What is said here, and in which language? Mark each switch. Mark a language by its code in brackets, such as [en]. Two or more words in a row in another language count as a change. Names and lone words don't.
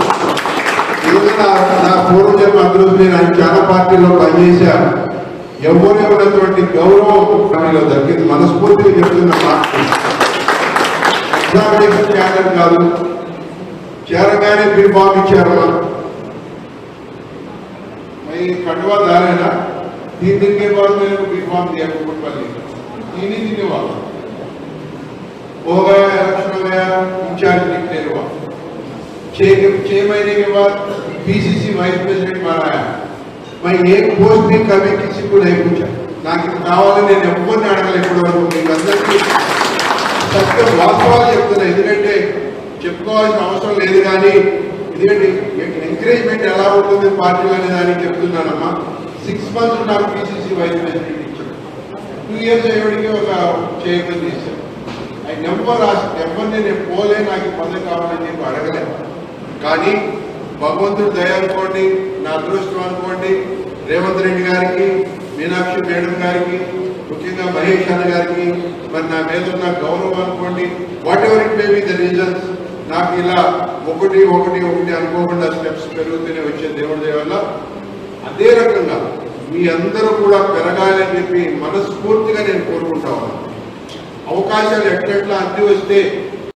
[te] ఏదైనా నా పూర్వజన్మ అదృష్టం. నేను చాలా పార్టీలో పనిచేశాను. ఎవరు ఉన్నటువంటి గౌరవం పార్టీలో దక్కింది. మనస్ఫూర్తిగా చెప్తున్న పార్టీ క్యాడర్ కాదు. చేరగానే బీఫామ్ ఇచ్చారమ్మా. [hi] मैं कटवा दारे ना 3 दिन के बाद मेरे को बीफाम दिया कुकटपल्ली. 3 ही दिन के बाद हो गया, इलेक्शन हो गया, [en] incharge declare [hi] हुआ. 6 महीने के बाद [en] PCC vice president [hi] बनाया. मैं एक पोस्ट भी कभी किसी को नहीं पूछा. [te] నాకు కావాలి, నేను ఎవ్వరిని అడగలేదు ఇప్పటివరకు. మీకు అందరికీ సత్యం వాస్తవాలు చెప్తున్నా, ఎందుకంటే చెప్పుకోవాల్సిన అవసరం లేదు. కానీ ఎందుకంటే ఎంకరేజ్మెంట్ ఎలా ఉంటుంది పార్టీలు అనే దానికి చెప్తున్నానమ్మా. 6 months నాకు [en] PCC vice president [te] ఇచ్చాడు. 2 years అయ్యేవాడికి ఒక చైర్మన్ ఇచ్చాను. ఆయన ఎవరిని నేను పోలే, నాకు పదవి కావాలని చెప్పి అడగలేదు. కానీ భగవంతుడు దయ అనుకోండి, నా అదృష్టం అనుకోండి, రేవంత్ రెడ్డి గారికి, మీనాక్షి మేడం గారికి, ముఖ్యంగా మహేష్ అన్న గారికి, మరి నా మీద ఉన్న గౌరవం అనుకోండి, [en] whatever it may be the reasons, [te] నాకు ఇలా ఒకటి అనుకోకుండా స్టెప్స్ పెరుగుతూనే వచ్చే దేవుడి దయ వల్ల. అదే రకంగా మీ అందరూ కూడా పెరగాలని చెప్పి మనస్ఫూర్తిగా నేను కోరుకుంటా ఉన్నాను. అవకాశాలు ఎట్లా అంది వస్తే